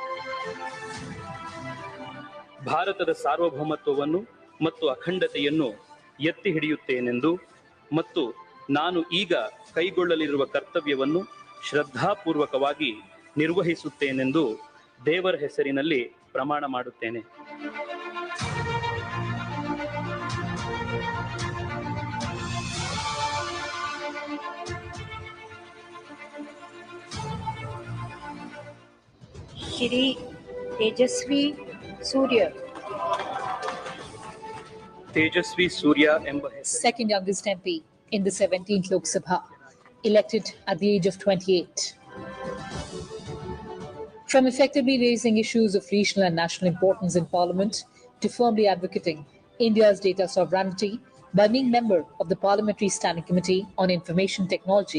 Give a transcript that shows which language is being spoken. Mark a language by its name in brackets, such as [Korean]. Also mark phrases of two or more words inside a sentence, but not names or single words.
[Kannada] ಭಾರತದ ಸಾರ್ವಭೌಮತ್ವವನ್ನು ಮತ್ತು ಅಖಂಡತೆಯನ್ನು ಎತ್ತಿ ಹಿಡಿಯುತ್ತೇನೆಂದು ಮತ್ತು ನಾನು ಈಗ ಕೈಗೊಳ್ಳಲಿರುವ ಕರ್ತವ್ಯವನ್ನು ಶ್ರದ್ಧಾಪೂರ್ವಕವಾಗಿ ನಿರ್ವಹಿಸುತ್ತೇನೆಂದು ದೇವರ ಹೆಸರಿನಲ್ಲಿ ಪ್ರಮಾಣ ಮಾಡುತ್ತೇನೆ. [Hindi] श्री तेजस्वी सूर्य. [Kannada] ತೇಜಸ್ವಿ ಸೂರ್ಯ ಎಂಬ ಹೆಸರು. [English] Second youngest MP in the 17th Lok Sabha, elected at the age of 28. From effectively raising issues of regional and national importance in Parliament to firmly advocating India's data sovereignty by being member of the Parliamentary Standing Committee on Information Technology.